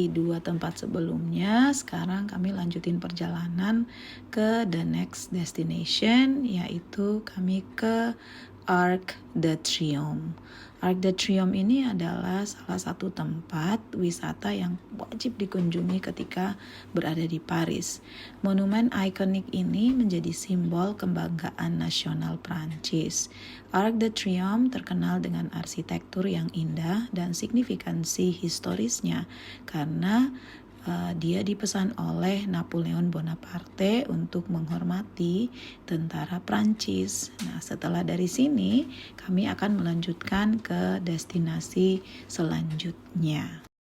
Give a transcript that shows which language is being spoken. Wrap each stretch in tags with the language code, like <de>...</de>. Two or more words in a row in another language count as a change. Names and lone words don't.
<id>dua tempat sebelumnya, sekarang kami lanjutin perjalanan ke</id> <en>the next destination,</en> <id>yaitu kami ke Arc de Triomphe. Arc de Triomphe ini adalah salah satu tempat wisata yang wajib dikunjungi ketika berada di Paris. Monumen ikonik ini menjadi simbol kebanggaan nasional Prancis. Arc de Triomphe terkenal dengan arsitektur yang indah dan signifikansi historisnya karena dia dipesan oleh Napoleon Bonaparte untuk menghormati tentara Prancis. Nah, setelah dari sini kami akan melanjutkan ke destinasi selanjutnya.</id>